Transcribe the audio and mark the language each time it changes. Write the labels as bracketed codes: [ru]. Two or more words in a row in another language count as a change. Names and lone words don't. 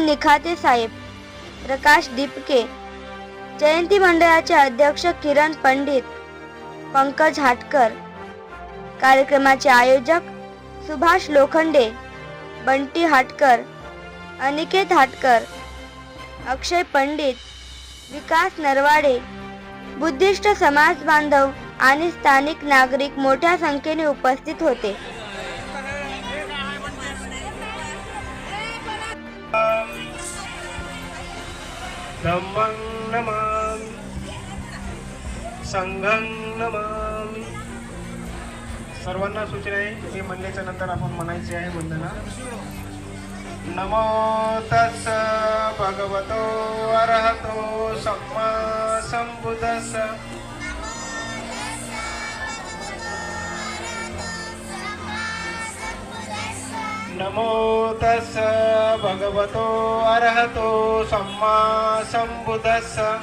[mr] निखाते साहेब, प्रकाश दीपके, जयंती मंडळाचे अध्यक्ष किरण पंडित, पंकज हाटकर, कार्यक्रमाचे आयोजक सुभाष लोखंडे, बंटी हाटकर, अनिकेत हाटकर, अक्षय पंडित, विकास नरवाडे, बुद्धिस्ट समाज बांधव आणि स्थानिक नागरिक मोठ्या संख्येने उपस्थित होते. [pi] धम्मं नमामि संघं नमामि. [mr] सर्वांना सूचना आहे, हे म्हणल्याच्या नंतर आपण म्हणायचे आहे वंदना. [pi] नमो तस्स भगवतो अरहतो सम्मा संबुद्धस्स. नमो तस्स भगवतो अरहतो सम्मा संबुद्धस्स.